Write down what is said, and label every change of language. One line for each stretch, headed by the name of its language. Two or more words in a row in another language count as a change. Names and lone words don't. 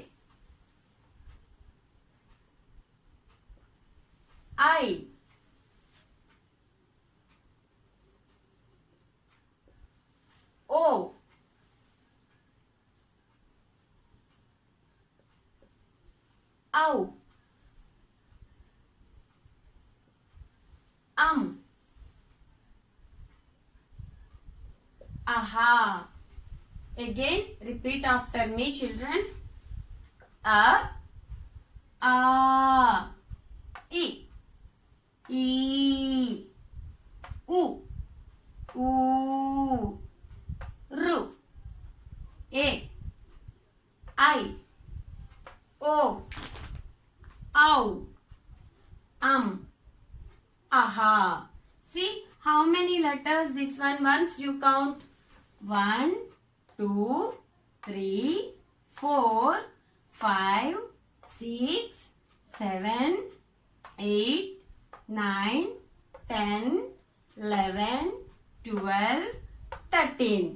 English: I. O. Au. Aha. Again, repeat after me, children. A, A, E, E, U, U, R, A, I, O, Ow, Aha. See how many letters this one once you count. 1, 2, 3, 4, 5, 6, 7, 8, 9, 10, 11, 12, 13.